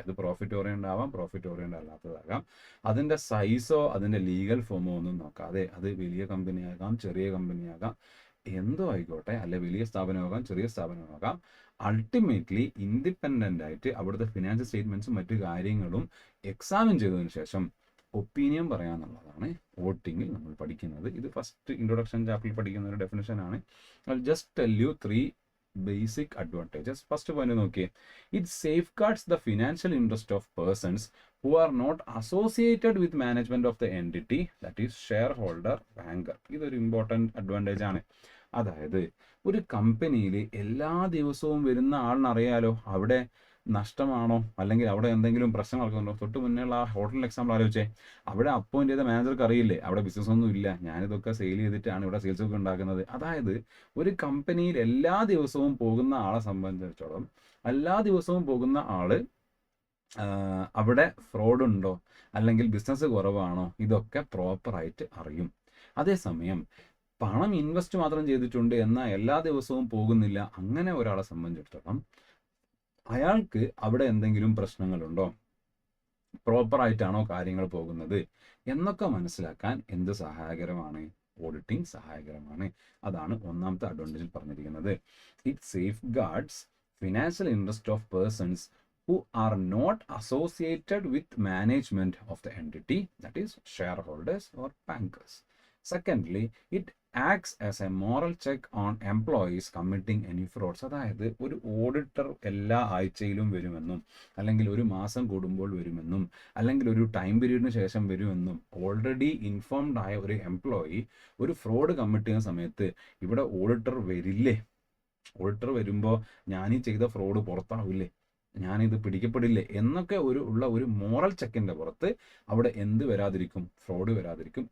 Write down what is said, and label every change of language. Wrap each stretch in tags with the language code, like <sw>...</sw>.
<ml>അത് profit oriented ആവാം, profit oriented അല്ലാത്തതാകാം. അതിൻ്റെ സൈസോ അതിൻ്റെ ലീഗൽ ഫോമോ ഒന്നും നോക്കാതെ, അത് വലിയ കമ്പനിയാകാം, ചെറിയ കമ്പനിയാകാം, എന്തോ ആയിക്കോട്ടെ, അല്ലെ വലിയ സ്ഥാപനമാകാം, ചെറിയ സ്ഥാപനമാകാം, അൾട്ടിമേറ്റ്ലി ഇൻഡിപെൻഡന്റ് ആയിട്ട് അവിടുത്തെ ഫിനാൻഷ്യൽ സ്റ്റേറ്റ്മെന്റ്സും മറ്റു കാര്യങ്ങളും എക്സാമിൻ ചെയ്തതിനു ശേഷം ഒപ്പീനിയൻ പറയാന്നുള്ളതാണ് ഓഡിറ്റിങ്ങിൽ നമ്മൾ പഠിക്കുന്നത്. ഇത് ഫസ്റ്റ് ഇൻട്രൊഡക്ഷൻ ചാപ്റ്ററിൽ പഠിക്കുന്ന ഒരു ഡെഫിനേഷൻ ആണ്.</ml> <en>Just tell you 3 basic advantages. First point</en> <ml>നോക്കിയേ,</ml> <en>it safeguards the financial interest of persons who are not associated with management of the entity, that is shareholder, banker.</en> <ml>ഇതൊരു important advantage ആണ്. അതായത് ഒരു കമ്പനിയിൽ എല്ലാ ദിവസവും വരുന്ന ആളിനറിയാലോ അവിടെ നഷ്ടമാണോ അല്ലെങ്കിൽ അവിടെ എന്തെങ്കിലും പ്രശ്നം നടക്കുന്നുണ്ടോ. തൊട്ട് മുന്നേയുള്ള ആ ഹോട്ടൽ എക്സാമ്പിൾ ആലോചിച്ചേ. അവിടെ അപ്പോയിന്റ് ചെയ്ത മാനേജർക്ക് അറിയില്ലേ അവിടെ ബിസിനസ് ഒന്നും ഇല്ല, ഞാനിതൊക്കെ സെയിൽ ചെയ്തിട്ടാണ് ഇവിടെ സെയിൽസ് ഒക്കെ ഉണ്ടാക്കുന്നത്. അതായത് ഒരു കമ്പനിയിൽ എല്ലാ ദിവസവും പോകുന്ന ആളെ സംബന്ധിച്ചിടത്തോളം, എല്ലാ ദിവസവും പോകുന്ന ആള് അവിടെ ഫ്രോഡ് ഉണ്ടോ അല്ലെങ്കിൽ ബിസിനസ് കുറവാണോ ഇതൊക്കെ പ്രോപ്പറായിട്ട് അറിയും. അതേസമയം പണം ഇൻവെസ്റ്റ് മാത്രം ചെയ്തിട്ടുണ്ട് എന്നാൽ എല്ലാ ദിവസവും പോകുന്നില്ല, അങ്ങനെ ഒരാളെ സംബന്ധിച്ചിടത്തോളം അയാൾക്ക് അവിടെ എന്തെങ്കിലും പ്രശ്നങ്ങളുണ്ടോ, പ്രോപ്പറായിട്ടാണോ കാര്യങ്ങൾ പോകുന്നത് എന്നൊക്കെ മനസ്സിലാക്കാൻ എന്ത് സഹായകരമാണ്? ഓഡിറ്റിംഗ് സഹായകരമാണ്. അതാണ് ഒന്നാമത്തെ അഡ്വാൻറ്റേജിൽ പറഞ്ഞിരിക്കുന്നത്.</ml> <en>It safeguards financial interest of persons who are not associated with management of the entity, that is shareholders or bankers. Secondly, it acts as a moral check on employees committing any frauds.</en> <ml>അതായത് ഒരു auditor എല്ലാ ആഴ്ചയിലും വരുമെന്നും അല്ലെങ്കിൽ ഒരു മാസം കൂടുമ്പോൾ വരുമെന്നും അല്ലെങ്കിൽ ഒരു ടൈം പീരീഡിന് ശേഷം വരുമെന്നും ഓൾറെഡി ഇൻഫോംഡ് ആയ ഒരു എംപ്ലോയി ഒരു ഫ്രോഡ് കമ്മിറ്റ് ചെയ്യുന്ന സമയത്ത് ഇവിടെ ഓഡിറ്റർ വരില്ലേ? ഓഡിറ്റർ വരുമ്പോൾ ഞാനീ ചെയ്ത ഫ്രോഡ് പുറത്താവില്ലേ, ഞാനിത് പിടിക്കപ്പെടില്ലേ എന്നൊക്കെ ഉള്ള ഒരു മോറൽ ചെക്കിൻ്റെ പുറത്ത് അവിടെ എന്ത് വരാതിരിക്കും? ഫ്രോഡ് വരാതിരിക്കും.</ml>